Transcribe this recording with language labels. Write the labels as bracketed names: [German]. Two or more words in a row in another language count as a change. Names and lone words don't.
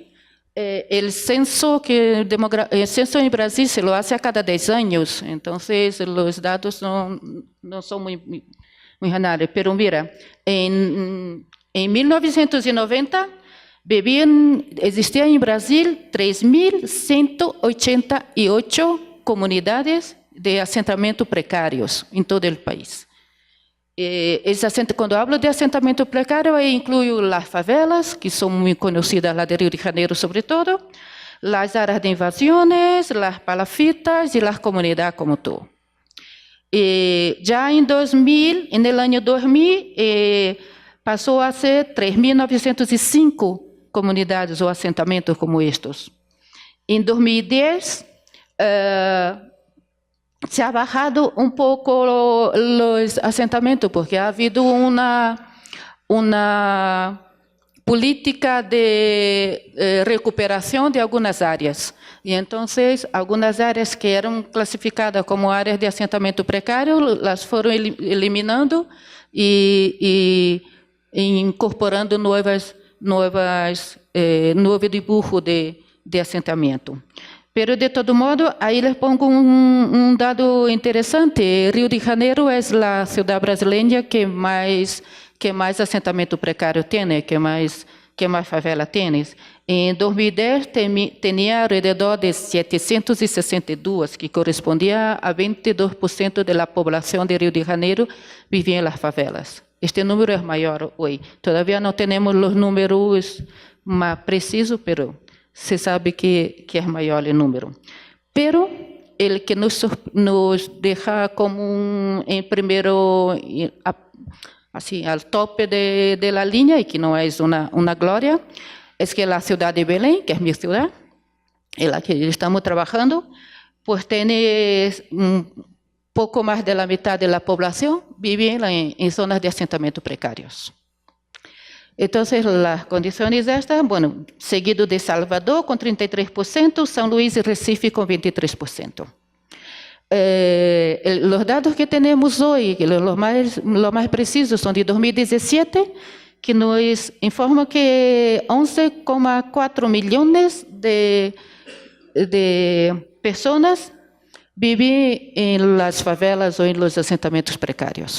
[Spanish] El censo en Brasil se lo hace a cada 10 años, entonces los datos no son muy generales. Pero mira, en 1990 existían en Brasil 3.188 comunidades de asentamiento precarios en todo el país. [Portuguese] Quando hablo de assentamento precário, eu incluo as favelas, que são muito conhecidas lá de Rio de Janeiro, sobretudo, as áreas de invasões, as palafitas e as comunidades como todo. Já em 2000, no ano 2000, passou a ser 3.905 comunidades ou assentamentos como estes. [Spanish] Em 2010, se ha bajado un poco los asentamientos porque ha habido una política de recuperación de algunas áreas. Y entonces, algunas áreas que eran clasificadas como áreas de asentamiento precario, las fueron eliminando y incorporando nuevo dibujo de asentamiento. Pero, de todo modo, aí les pongo [Portuguese] um dado interessante. Rio de Janeiro é a cidade brasileira que mais assentamento precário tem, que mais favela tem. Em 2010, tinha [Spanish] alrededor de [Portuguese] 762, que correspondia a 22% da população de Rio de Janeiro vivia nas favelas. Este número é maior hoje. Todavía não temos os números mais precisos, pero se sabe que é maior o número. [Spanish] Pero el que nos deja como [Portuguese] em primeiro, assim, [Spanish] al tope de la línea, y que no es una gloria, es que la ciudad de Belém, que es mi ciudad, en la que estamos trabajando, pues tiene [Portuguese] pouco mais da metade da população vive em zonas de assentamento precários. Então, as condições estas, bueno, seguido de Salvador com 33%, São Luís e Recife com 23%. Os dados que temos hoje, os mais precisos, são de 2017, que nos informam que 11,4 milhões de pessoas vivem em las favelas ou em los assentamentos precários.